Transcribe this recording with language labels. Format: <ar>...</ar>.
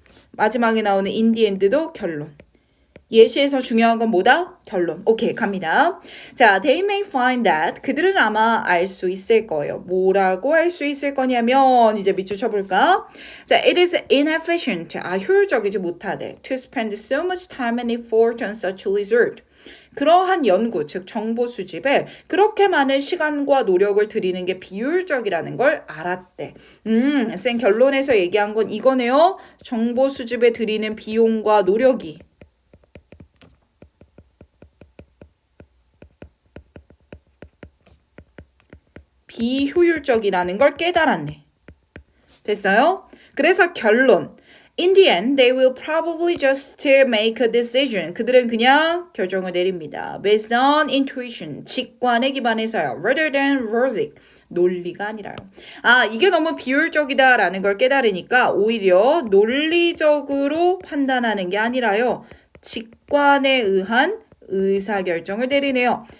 <ko>마지막에 나오는</ko> <en>in the end</en> <ko>도 결론. 예시에서 중요한 건 뭐다? 결론. 오케이, 갑니다. 자,</ko> <en>they may find that.</en> <ko>그들은 아마 알 수 있을 거예요. 뭐라고 할 수 있을 거냐면, 이제 밑줄 쳐볼까? 자,</ko> <en>it is inefficient.</en> <ko>아, 효율적이지 못하대.</ko> <en>To spend so much time and effort on such research.</en> <ko>그러한 연구, 즉 정보 수집에 그렇게 많은 시간과 노력을 들이는 게 비효율적이라는 걸 알았대. 쌤 결론에서 얘기한 건 이거네요. 정보 수집에 들이는 비용과 노력이 비효율적이라는 걸 깨달았네. 됐어요? 그래서 결론.</ko> <en>In the end, they will probably just make a decision.</en> <ko>그들은 그냥 결정을 내립니다.</ko> <en>Based on intuition.</en> <ko>직관에 기반해서요.</ko> <en>Rather than logic.</en> <ko>논리가 아니라요. 아, 이게 너무 비효율적이다라는 걸 깨달으니까 오히려 논리적으로 판단하는 게 아니라요. 직관에 의한 의사결정을 내리네요.</ko>